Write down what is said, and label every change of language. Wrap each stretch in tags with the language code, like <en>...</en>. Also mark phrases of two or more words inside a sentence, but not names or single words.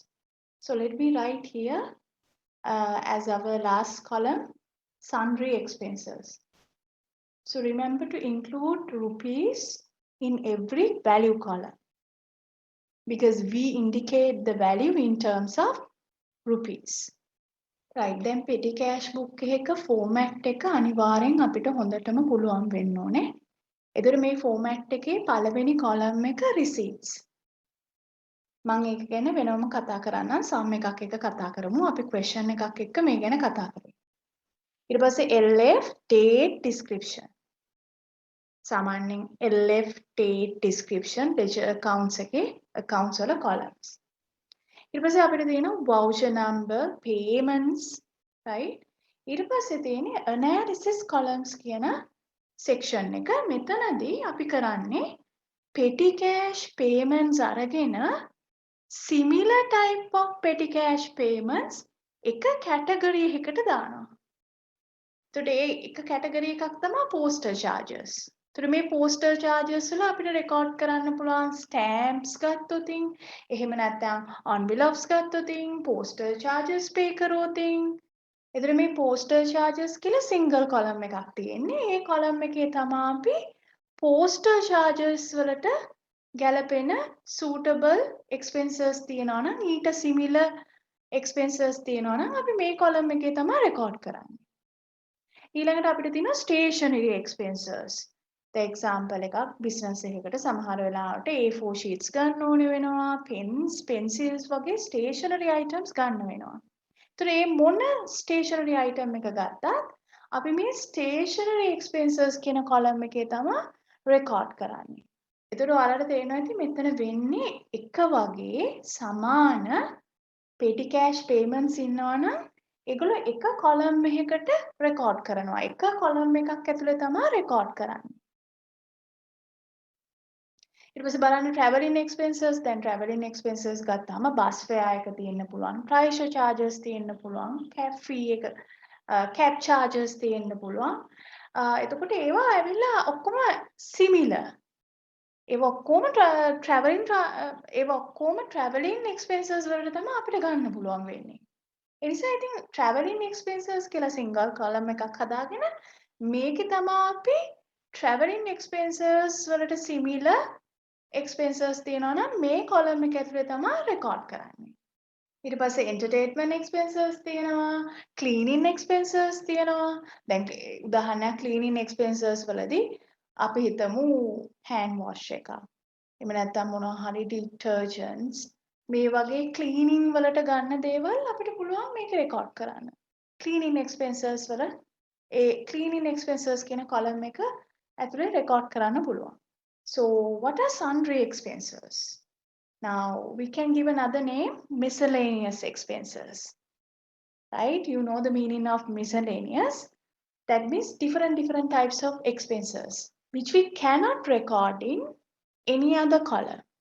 <en>So let me write here as our last column, sundry expenses. So remember to include rupees in every value column because we indicate the value in terms of rupees. Right, then petty cash book</en> <si>එක format එක අනිවාර්යෙන් අපිට හොඳටම පුළුවන් වෙන්න ඕනේ. එතකොට මේ format එකේ පළවෙනි column එක receipts. මම ඒක ගැන වෙනවම කතා කරන්නම් sum එකක් එක කතා කරමු. අපි question එකක් එක්ක මේ ගැන කතා කරමු. ඊට පස්සේ</si> <en>LF date description.</en> <si>සාමාන්‍යයෙන්</si> <en>LF date description ledger accounts</en> <si>එකේ accounts වල columns. ඊට පස්සේ අපිට තියෙනවා</si> <en>voucher number, payments, right?</en> <si>ඊට පස්සේ තියෙන්නේ</si> <en>analysis columns</en> <si>කියන section එක. මෙතනදී අපි කරන්නේ</si> <en>petty cash payments</en> <si>අරගෙන</si> <en>similar type of petty cash payments</en> <si>එක category එකකට දානවා. එතකොට ඒ එක category එකක් තමයි</si> <en>postal charges.</en> <si>එතකොට මේ</si> <en>postal charges</en> <si>වල අපිට record කරන්න පුළුවන් stamps ගත්තොතින්, එහෙම නැත්නම් envelopes ගත්තොතින්,</si> <en>postal charges pay</en> <si>කරොතින්. එතකොට මේ</si> <en>postal charges</en> <si>කියලා</si> <en>single column</en> <si>එකක් තියෙන්නේ. ඒ column එකේ තමයි අපි</si> <en>postal charges</en> <si>වලට ගැලපෙන</si> <en>suitable expenses</en> <si>තියෙනවා නම් ඊට</si> <en>similar expenses</en> <si>තියෙනවා නම් අපි මේ column එකේ තමයි record කරන්නේ. ඊළඟට අපිට තියෙනවා</si> <en>stationery expenses. The example</en> <si>එකක් business එකකට සමහර වෙලාවට</si> <en>A4 sheets</en> <si>ගන්න ඕනේ වෙනවා,</si> <en>pens, pencils</en> <si>වගේ</si> <en>stationery items</en> <si>ගන්න වෙනවා. ඒතර මේ මොන</si> <en>stationery item</en> <si>එක ගත්තත් අපි මේ</si> <en>stationery expenses</en> <si>කියන column එකේ තමයි record කරන්නේ. ඒතර ඔයාලට තේරෙනවා ඇති මෙතන වෙන්නේ එක වගේ සමාන</si> <en>petty cash payments</en> <si>ඉන්නවා නම් ඒගොල්ලෝ එක column එකකට record කරනවා. එක column එකක් ඇතුලේ තමයි record කරන්නේ. ඊට පස්සේ බලන්න</si> <en>traveling expenses,</en> <si>දැන්</si> <en>traveling expenses</en> <si>ගත්තාම</si> <en>bus fare</en> <si>එක තියෙන්න පුළුවන්,</si> <en>price charges</en> <si>තියෙන්න පුළුවන්,</si> <en>cab fee</en> <si>එක,</si> <en>cab charges</en> <si>තියෙන්න පුළුවන්. එතකොට ඒවා ඇවිල්ලා ඔක්කොම similar. ඒවා ඔක්කොම</si> <en>traveling expenses</en> <si>වලට තමයි අපිට ගන්න පුළුවන් වෙන්නේ. ඒ නිසා ඉතින්</si> <en>travelling expenses</en> <si>කියලා</si> <en>single column</en> <si>එකක් හදාගෙන මේකේ තමයි අපි</si> <en>travelling expenses</en> <si>වලට</si> <en>similar expenses</en> <si>තියෙනවා නම් මේ column එක ඇතුලේ තමයි record කරන්නේ. ඊට පස්සේ</si> <en>entertainment expenses</en> <si>තියෙනවා,</si> <en>cleaning expenses</en> <si>තියෙනවා. දැන් උදාහරණයක්</si> <en>cleaning expenses</en> <si>වලදී අපි හිතමු</si> <en>hand wash</en> <si>එක. එහෙම නැත්නම් මොනවා හරි detergents මේ වගේ cleaning වලට ගන්න දේවල් අපිට පුළුවන් මේක record කරන්න.</si> <en>cleaning expenses</en> <si>වල ඒ</si> <en>cleaning expenses</en> <si>කියන column එක ඇතුලේ record කරන්න පුළුවන්.</si> <en>So what are sundry expenses? Now we can give another name, miscellaneous expenses. Right? You know the meaning of miscellaneous. That means different types of expenses which we cannot record in any other column.</en>